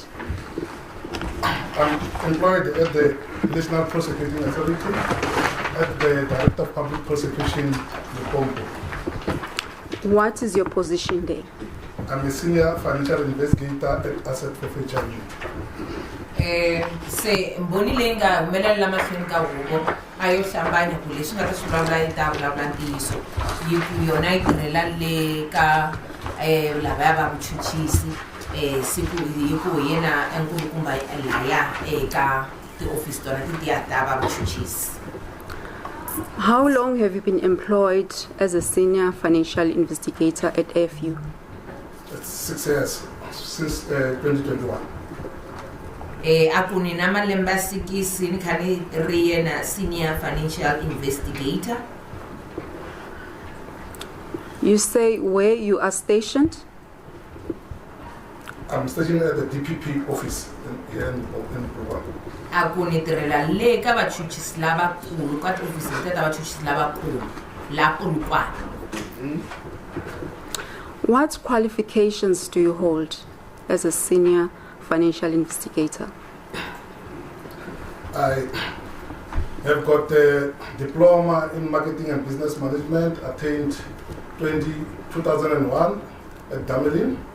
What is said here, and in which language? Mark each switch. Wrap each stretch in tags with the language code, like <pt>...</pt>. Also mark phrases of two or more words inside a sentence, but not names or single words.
<en>I'm employed at the National Prosecuting Authority, at the Director of Public Prosecution, Lepompo. What is your position there? I'm a senior financial investigator at Asset Forfeiture Unit.</en> <ts>Se mboni leyi nga humelela mahlweni ka huvo a yo hlambanya ku leswi nga ta swi vulavula yi ta vulavula ntiyiso yi ku yona yi tirhela le ka lavaya va vuchuchisi siku hi ku hi yena enkulukumba laya eka ti-office tona titiya ta va vuchuchisi.</ts> <en>How long have you been employed as a senior financial investigator at AFU? It's 6 years, since 2021.</en> <ts>A ku ni na malembe ya 6 ni kha ni ri yena</ts> <en>senior financial investigator. You say where you are stationed? I'm stationed at the DPP office here in Polokwane.</en> <ts>Aku ni tirhela le ka vachuchisi lavakulu ka tiofisi ta vachuchisi lavakulu la Polokwane.</ts> <en>What qualifications do you hold as a senior financial investigator? I have got a diploma in marketing and business management, attained 2001 at Damelin.</en>